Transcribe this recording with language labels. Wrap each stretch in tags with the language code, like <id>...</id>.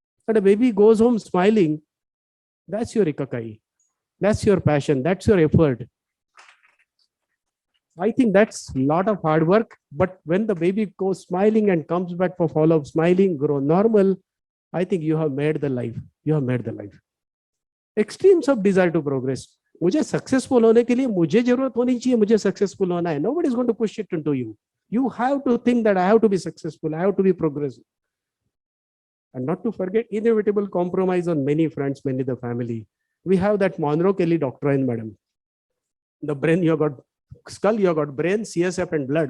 <en>And the baby goes home smiling. That's your ikakai. That's your passion. That's your effort. I think that's a lot of hard work. But when the baby goes smiling and comes back for follow-up, smiling, grow normal, I think you have made the life. You have made the life. Extremes of desire to progress.</en> <hi>मुझे successful होने के लिए मुझे जरूरत होनी चाहिए, मुझे successful होना है.</hi> <en>Nobody is going to push it into you. You have to think that I have to be successful, I have to be progressive. And not to forget inevitable compromise on many fronts, many the family. We have that Monroe Kelly doctrine, madam. The brain, you have got skull, you have got brain, CSF and blood.</en>